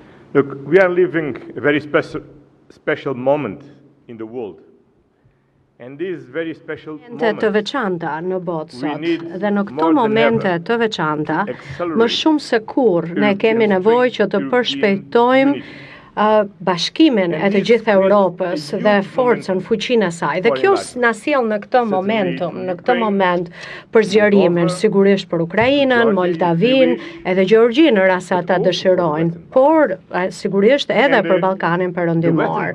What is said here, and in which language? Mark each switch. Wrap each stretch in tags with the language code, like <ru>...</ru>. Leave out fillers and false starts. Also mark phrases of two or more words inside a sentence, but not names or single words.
<en>Look, we are living a very special moment in the world. And these very special</en> <sq>Momente të veçanta në botë sot, dhe në këto momente të veçanta, më shumë se kur ne kemi nevojë që të përshpejtojmë bashkimin e të gjithë Europës dhe forcën, fuqinë e saj. Dhe kjo na sjell në këtë moment për zgjerimin, sigurisht për Ukrainën, Moldavinë, edhe Gjeorgjinë në rast se ata dëshirojnë, por sigurisht edhe për Ballkanin Perëndimor.</sq>